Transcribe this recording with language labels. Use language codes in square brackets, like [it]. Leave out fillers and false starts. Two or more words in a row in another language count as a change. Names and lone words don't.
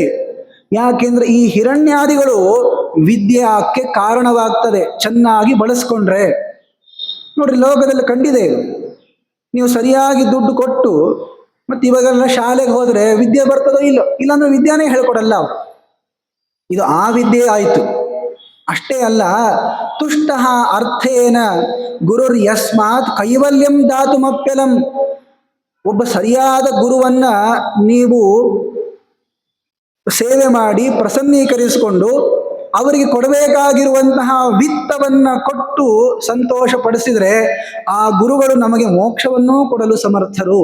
[kn] ಯಾಕೆಂದ್ರೆ ಈ ಹಿರಣ್ಯಾದಿಗಳು ವಿದ್ಯಾಕ್ಕೆ ಕಾರಣವಾಗ್ತದೆ ಚೆನ್ನಾಗಿ ಬಳಸ್ಕೊಂಡ್ರೆ. ನೋಡ್ರಿ, ಲೋಕದಲ್ಲಿ ಕಂಡಿದೆ ಇದು. ನೀವು ಸರಿಯಾಗಿ ದುಡ್ಡು ಕೊಟ್ಟು ಮತ್ತೆ ಇವಾಗೆಲ್ಲ ಶಾಲೆಗೆ ಹೋದ್ರೆ ವಿದ್ಯೆ ಬರ್ತದೋ ಇಲ್ಲೋ, ಇಲ್ಲಾಂದ್ರೆ ವಿದ್ಯಾನೇ ಹೇಳ್ಕೊಡಲ್ಲ ಅವರು. ಇದು ಆ ವಿದ್ಯೆ ಆಯಿತು. ಅಷ್ಟೇ ಅಲ್ಲ, [sa] ತುಷ್ಟ ಅರ್ಥೇನ ಗುರುರ್ ಯಸ್ಮಾತ್ ಕೈವಲ್ಯಂ ದಾತುಮಪ್ಯಲಂ. [kn] ಒಬ್ಬ ಸರಿಯಾದ ಗುರುವನ್ನ ನೀವು ಸೇವೆ ಮಾಡಿ ಪ್ರಸನ್ನೀಕರಿಸಿಕೊಂಡು ಅವರಿಗೆ ಕೊಡಬೇಕಾಗಿರುವಂತಹ ವಿತ್ತವನ್ನ ಕೊಟ್ಟು ಸಂತೋಷ ಪಡಿಸಿದ್ರೆ ಆ ಗುರುಗಳು ನಮಗೆ ಮೋಕ್ಷವನ್ನೂ ಕೊಡಲು ಸಮರ್ಥರು.